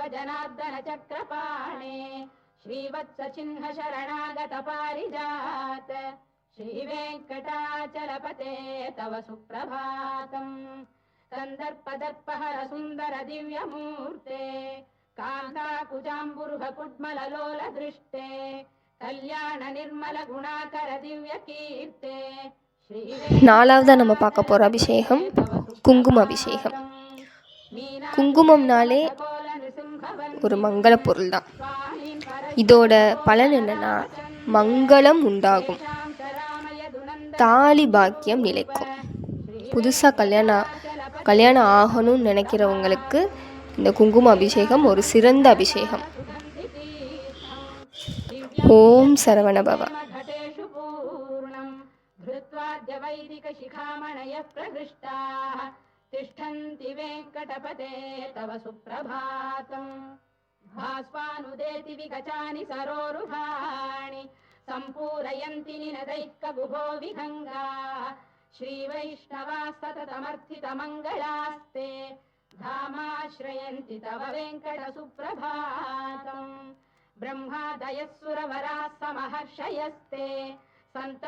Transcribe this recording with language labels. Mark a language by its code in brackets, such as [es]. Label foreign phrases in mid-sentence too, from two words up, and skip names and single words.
[sa] जनार्दन चक्रपाणे श्रीवत्स चिह्न शरणागत पारिजात श्रीवेङ्कटाचलपते तव सुप्रभातम् कन्दर्पदर्पहर सुन्दर दिव्यमूर्ते कान्ताकुजाम्बुरुह कुड्मललोल दृष्टे कल्याण निर्मल गुणाकर दिव्य कीर्ते. [ta] நாலாவதாக நம்ம பார்க்க போகிற அபிஷேகம் குங்கும அபிஷேகம். குங்குமம்னாலே ஒரு மங்கள பொருள் தான். இதோட பலன் என்னன்னா மங்களம் உண்டாகும், தாலி பாக்கியம் நிலைக்கும். புதுசாக கல்யாணம் ஆகணும்னு நினைக்கிறவங்களுக்கு இந்த குங்கும அபிஷேகம் ஒரு சிறந்த அபிஷேகம். [sa] ॐ शरवण भव. तिष्ठन्ति वेङ्कटपते तव सुप्रभातम् भास्वानुदेति विगचानि सरोरुहाणि सम्पूरयन्ति निनदैकगुभो विहङ्गाः श्रीवैष्णवाः सततमर्थितमङ्गलास्ते धामाश्रयन्ति तव वेङ्कट सुप्रभातम् ब्रह्मादयः सुरवराः समहर्षयस्ते सन्तः